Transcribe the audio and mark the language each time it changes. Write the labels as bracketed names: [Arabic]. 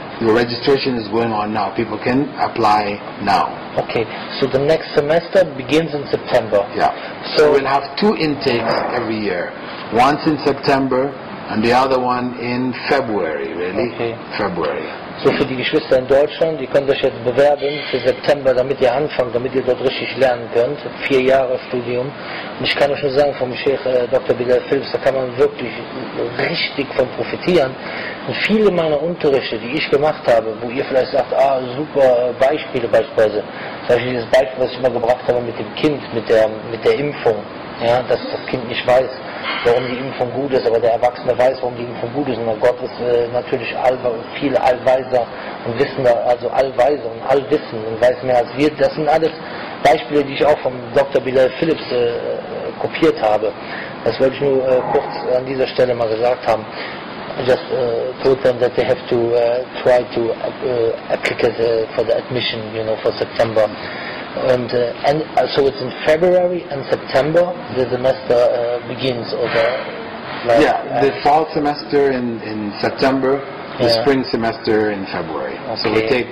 [English] The registration is going on now. People can apply now. Okay, so the next semester begins in September. So we'll have 2 intakes every year. Once in September and the other one in February, February. [German] So für die Geschwister in Deutschland, die könnt euch jetzt bewerben für September, damit ihr anfangt, damit ihr dort richtig lernen könnt. 4 Jahre Studium. Und ich kann euch nur sagen, vom Sheikh Dr. Bilal Philips, da kann man wirklich richtig von profitieren. Und viele meiner Unterrichte, die ich gemacht habe, wo ihr vielleicht sagt, super Beispiele beispielsweise. Zum Beispiel dieses Beispiel, was ich immer gebracht habe mit dem Kind, mit der Impfung. Dass das Kind nicht weiß. warum die Impfung gut ist, aber der Erwachsene weiß, warum die Impfung gut ist. Und Gott ist natürlich viel allweiser und wissender, also allweiser und allwissend und weiß mehr als wir. Das sind alles Beispiele, die ich auch vom Dr. Bilal Philips kopiert habe. Das wollte ich nur kurz an dieser Stelle mal gesagt haben. [English] I just told them that they have to try to apply for the admission, for September. And so it's in February and September the semester begins, or the fall semester in September, the spring semester in February. Okay.